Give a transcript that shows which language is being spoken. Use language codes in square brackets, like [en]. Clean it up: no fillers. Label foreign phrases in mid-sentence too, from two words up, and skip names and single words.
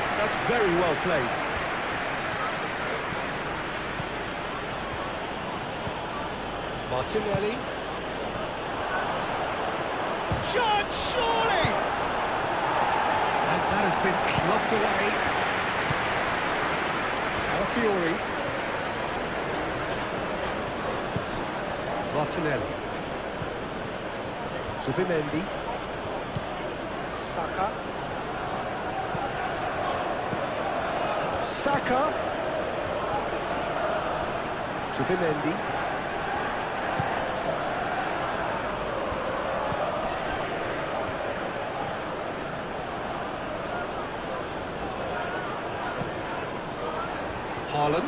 [en] That's very well played. Martinelli. Chance, surely! And that has been clubbed away. Alafiori. Martinelli. Zubimendi. Saka. Saka. Zubimendi. Haaland.